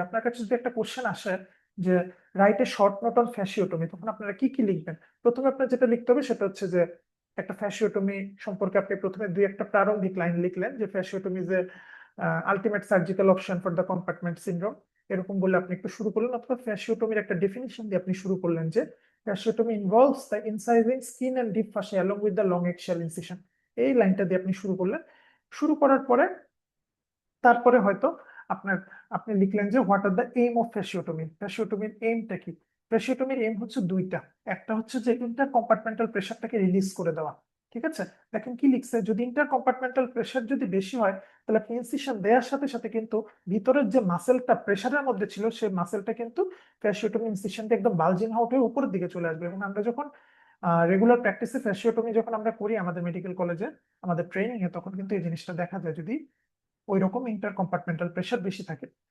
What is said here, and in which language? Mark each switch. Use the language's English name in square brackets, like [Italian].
[Bangla] আপনার কাছে যদি একটা কোশ্চেন আসে যে write a short note on ফ্যাসিওটমি, তখন আপনারা কি কি লিখবেন? প্রথমে আপনার যেটা লিখতে হবে সেটা হচ্ছে যে একটা ফ্যাসিওটমি সম্পর্কে আপনি প্রথমে দুই একটা প্রারম্ভিক লাইন লিখলেন, যে ফ্যাসিওটমি is a ultimate surgical option for the compartment syndrome, এরকম বলে আপনি একটু শুরু করলেন। অথবা ফ্যাসিওটমির একটা ডেফিনিশন দিয়ে আপনি শুরু করলেন যে [English] fasciotomy involves the incising skin and deep fascia along with the long axial incision। [Bangla] এই লাইনটা দিয়ে আপনি শুরু করলেন। শুরু করার পরে তারপরে হয়তো আপনার আপনি লিখলেন যে what are the aim of ফ্যাসিওটমি। ফ্যাসিওটমির এইমটা কি? ফ্যাসিওটমির এইম হচ্ছে দুইটা। একটা হচ্ছে যে ইন্টার কম্পার্টমেন্টাল প্রেশারটাকে রিলিজ করে দেওয়া। ঠিক আছে, দেখেন কি লিখছে, যদি ইন্টার কম্পার্টমেন্টাল প্রেশার যদি বেশি হয় তাহলে আপনি ইনসিশন দেওয়ার সাথে সাথে কিন্তু ভিতরের যে মাসেলটা প্রেশারের মধ্যে ছিল সেই মাসেলটা কিন্তু ফ্যাসিওটমি ইনসিশনটা একদম বালজিং আউট হয়ে উপরের দিকে চলে আসবে। এবং আমরা যখন রেগুলার প্র্যাকটিসে ফ্যাসিওটমি যখন আমরা করি আমাদের মেডিকেল কলেজে আমাদের ট্রেনিং এ, তখন কিন্তু এই জিনিসটা দেখা যায় যদি ওই রকম ইন্টার কম্পার্টমেন্টাল প্রেশার বেশি থাকে।